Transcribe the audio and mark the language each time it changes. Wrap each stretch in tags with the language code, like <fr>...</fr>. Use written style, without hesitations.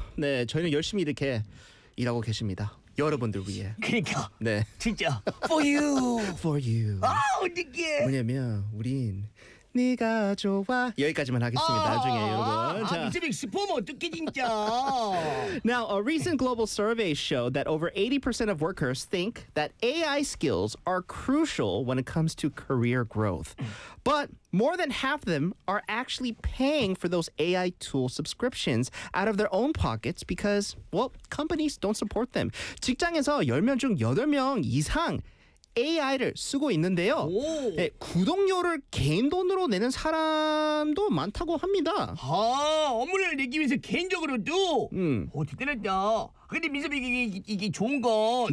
<ko>네, 저희는 열심히 이렇게 일하고 계십니다. 여러분들 위해. 그러니까. 네. 진짜.</ko> <en>For you. For you.</en> <ko>아, 어떡해. 뭐냐면 우린 네가 좋아. 여기까지만 하겠습니다. 나중에 여러분. 자. 이제 슈퍼맨 어떡해 진짜.</ko> <en>Now, a recent global survey showed that over 80% of workers think that AI skills are crucial when it comes to career growth. But more than half of them are actually paying for those AI tool subscriptions out of their own pockets because, well, companies don't support them.</en> <ko>직장에서 10명 중 8명 이상 AI를 쓰고 있는데요. 네, 구독료를 개인 돈으로 내는 사람도 많다고 합니다. 아, 업무를 내기 위해서 개인적으로도? 대단하다. 근데 민섭이 이게 좋은 건</ko>